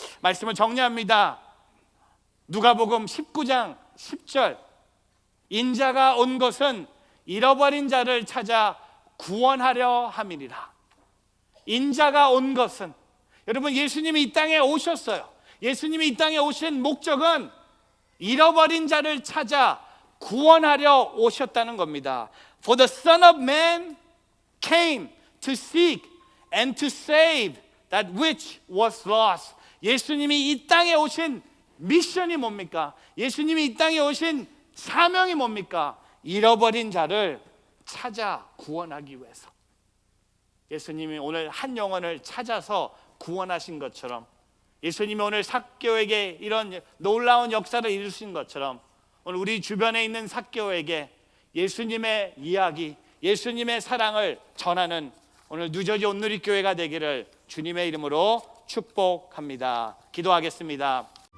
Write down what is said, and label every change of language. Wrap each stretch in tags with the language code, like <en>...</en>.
<ko>말씀을 정리합니다. 누가복음 19장 10절, 인자가 온 것은 잃어버린 자를 찾아 구원하려 함이니라. 인자가 온 것은, 여러분, 예수님이 이 땅에 오셨어요. 예수님이 이 땅에 오신 목적은 잃어버린 자를 찾아 구원하려 오셨다는 겁니다.</ko> <en>For the Son of Man came to seek and to save that which was lost.</en> <ko>예수님이 이 땅에 오신 미션이 뭡니까? 예수님이 이 땅에 오신 사명이 뭡니까? 잃어버린 자를 찾아 구원하기 위해서. 예수님이 오늘 한 영혼을 찾아서 구원하신 것처럼, 예수님이 오늘 삭개오에게 이런 놀라운 역사를 이루신 것처럼, 오늘 우리 주변에 있는 삭개오에게 예수님의 이야기, 예수님의 사랑을 전하는 오늘 뉴저지 온누리교회가 되기를 주님의 이름으로 축복합니다. 기도하겠습니다.</ko>